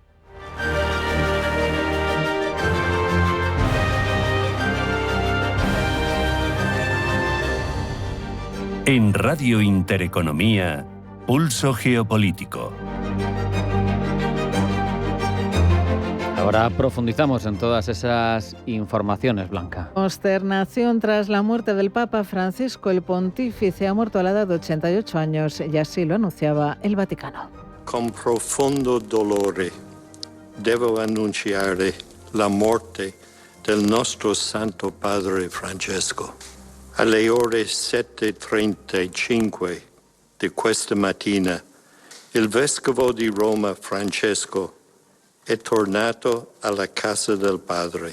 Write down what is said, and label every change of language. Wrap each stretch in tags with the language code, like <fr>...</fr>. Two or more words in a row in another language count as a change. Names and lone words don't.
<es>En Radio Intereconomía, Pulso Geopolítico. Ahora profundizamos en todas esas informaciones, Blanca. Consternación tras la muerte del Papa Francisco. El pontífice ha muerto a la edad de 88 años y así lo anunciaba el Vaticano.</es> <it>Con profondo dolore devo annunciare la morte del nostro Santo Padre Francesco. Alle ore 7:35 di questa mattina, il vescovo di Roma Francesco è tornato alla casa del Padre.</it>